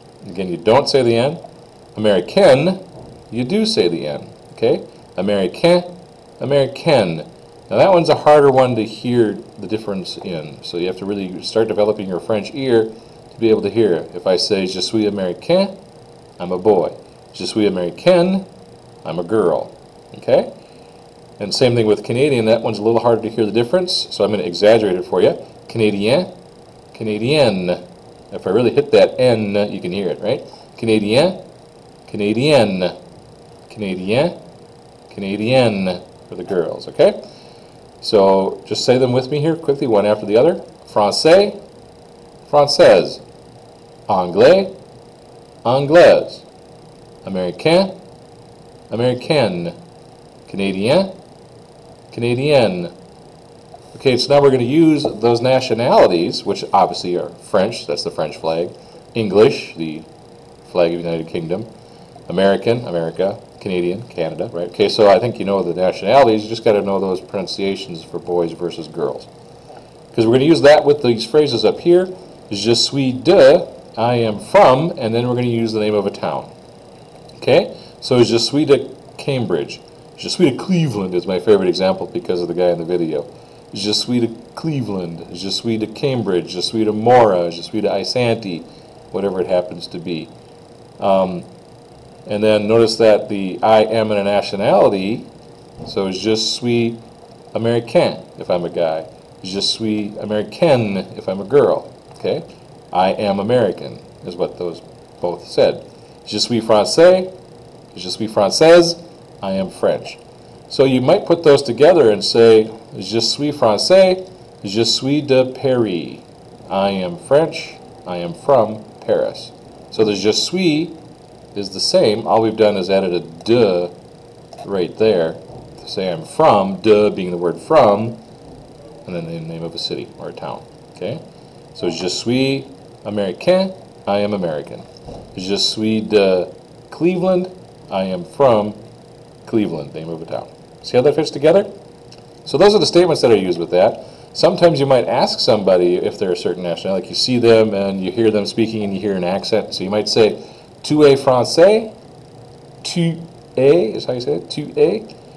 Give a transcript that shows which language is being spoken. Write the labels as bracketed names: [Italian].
[English] Again, you don't say the N. Américaine, you do say the N. Okay? [French] Américain, Américaine. [English] Now that one's a harder one to hear the difference in. So you have to really start developing your French ear to be able to hear it. If I say [French] Je suis Américain, [English] I'm a boy. [French] Je suis Américaine, [English] I'm a girl. Okay? And same thing with Canadian. That one's a little harder to hear the difference, so I'm going to exaggerate it for you. Canadien, Canadienne. If I really hit that N, you can hear it, right? Canadien, Canadienne, Canadien, Canadienne for the girls, okay? So just say them with me here quickly, one after the other. [French] Français, française. Anglais, anglaise. Américain, américaine. Canadien, Canadienne. [English] Okay, so now we're going to use those nationalities, which obviously are French, that's the French flag, English, the flag of the United Kingdom, American, America, Canadian, Canada, right? Okay, so I think you know the nationalities, you just got to know those pronunciations for boys versus girls. Because we're going to use that with these phrases up here. [French] Je suis de, [English] I am from, and then we're going to use the name of a town. Okay, so [French] je suis de Cambridge. Je suis de Cleveland [English] is my favorite example because of the guy in the video. [French] Je suis de Cleveland, je suis de Cambridge, je suis de Mora, je suis de Isanti, [English] whatever it happens to be. And then notice that the I am in a nationality, so [French] je suis Américain [English] if I'm a guy. [French] Je suis Américaine [English] if I'm a girl. Okay? I am American is what those both said. [French] Je suis français, je suis française, [English] I am French. So you might put those together and say, [French] Je suis français, je suis de Paris. [English] I am French, I am from Paris. So the [French] je suis [English] is the same. All we've done is added a de right there to say I'm from, de being the word from, and then the name of a city or a town. Okay? So [French] je suis américain, [English] I am American. [French] Je suis de Cleveland, [English] I am from Cleveland, name of a town. See how that fits together? So those are the statements that are used with that. Sometimes you might ask somebody if they're a certain nationality, like you see them and you hear them speaking and you hear an accent. So you might say, [French] tu es français? Tu es, [English] is how you say it? Tu es?